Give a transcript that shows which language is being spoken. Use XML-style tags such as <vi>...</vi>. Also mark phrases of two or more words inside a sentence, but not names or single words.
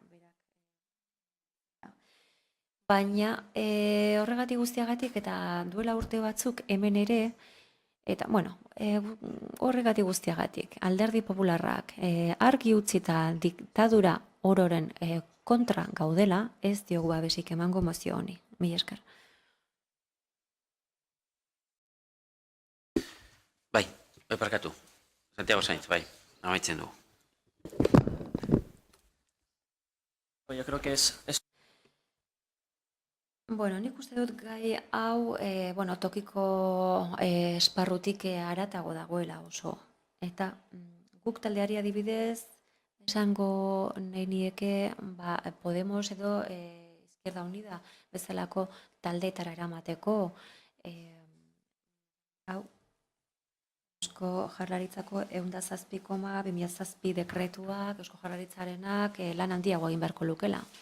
<eu>Baina horregatik guztiagatik eta duela urte batzuk hemen ere, eta, horregatik guztiagatik, alderdi popularrak argi utzita diktadura ororen kontra gaudela, ez diogu babesik emango mozio honi. Mila esker. Bai, parkatu. Santiago Sainz, bai, amaitzen dugu.</eu> <es>Yo creo que es...</es> <eu>Nik uste dut gai hau tokiko esparrutik haratago dagoela oso. Eta guk taldeari adibidez, esango nahi nieke Podemos edo Izquierda Unida bezalako taldeetara eramateko Eusko Jaurlaritzako 107,2007 dekretuak, Eusko Jaurlaritzarenak lan handiago egin beharko lukela.</eu>